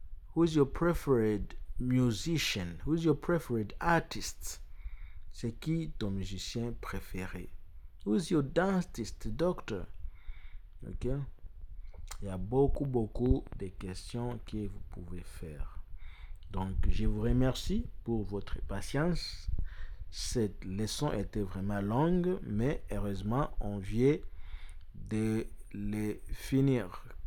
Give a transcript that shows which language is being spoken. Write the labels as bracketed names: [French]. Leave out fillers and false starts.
[English] Who is your preferred musician? Who is your preferred artist? [French] C'est qui ton musicien préféré? [English] Who is your dentist doctor? Okay? [French] Il y a beaucoup, beaucoup de questions que vous pouvez faire. Donc, je vous remercie pour votre patience. Cette leçon était vraiment longue, mais heureusement, on vient de les finir.